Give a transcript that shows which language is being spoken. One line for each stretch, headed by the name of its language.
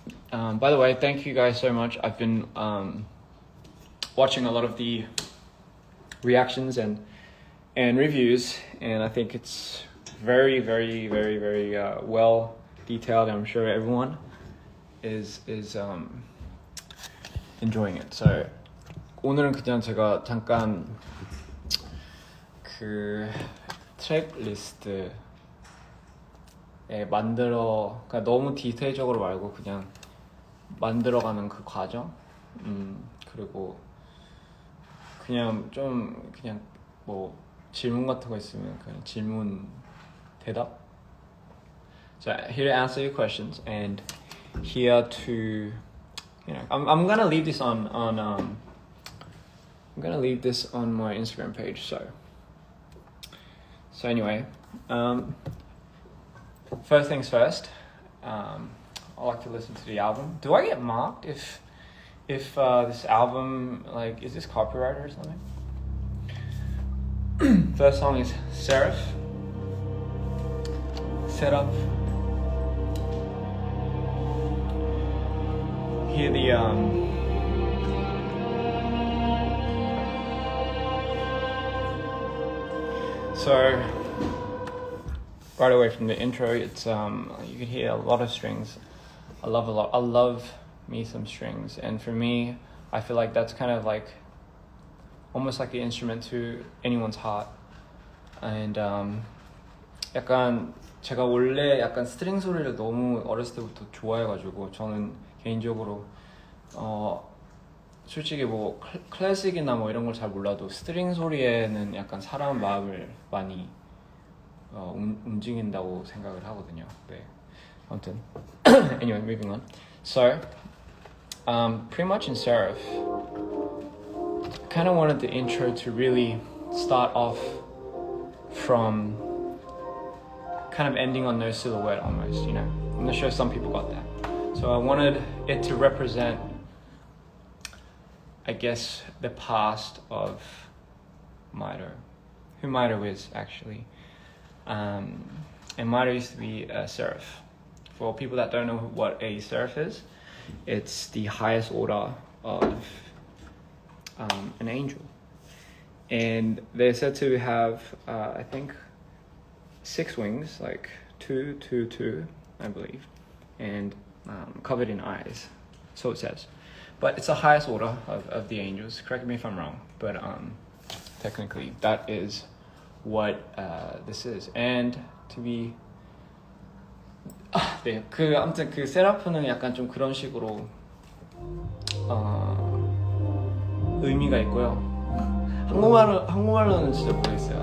English: By the way, thank you guys so much. I've been watching a lot of the reactions and reviews, and I think it's very, very, very, very well detailed. I'm sure everyone is enjoying it.
Korean: So 오늘은 그냥 제가 잠깐 그 트랙 리스트에 그러니까 너무 디테일적으로 말고 그냥 만들어가는 그 과정, 그리고 그냥 뭐 질문 같은 거 있으면 그냥 질문 대답.
English: So here to answer your questions and here to, I'm gonna leave this on I'm gonna leave this on my Instagram page. So anyway, first things first, I like to listen to the album. Do I get marked if this album, like, is this copyrighted or something? First song is Seraph, Set Up. Hear the so right away from the intro, it's you can hear a lot of strings. I love me some strings, and for me, I feel like that's kind of like almost like the instrument to anyone's heart.
Korean: And 약간 제가 원래 약간 스트링 소리를 너무 어렸을 때부터 좋아해가지고, 저는 개인적으로 솔직히 뭐 클래식이나 뭐 이런 걸 잘 몰라도 스트링 소리에는 약간 사람 마음을 많이 움직인다고 생각을 하거든요. 네, 아무튼
English: anyway, moving on. So pretty much in Seraph, I kind of wanted the intro to really start off from kind of ending on No Silhouette almost, I'm not sure some people got that. So I wanted it to represent, I guess, the past of Mito, who Mito is actually. And Mito used to be a seraph. For people that don't know what a seraph is, it's the highest order of an angel. And they're said to have, I think, 6 wings, like 2, 2, 2, I believe, and covered in eyes, so it says. But it's the highest order of the angels. Correct me if I'm wrong, but technically that is what this is. And to be
Korean: 네, 아무튼 그 세라프는 약간 좀 그런 식으로 의미가 있고요. 한국말로는 진짜 모르겠어요.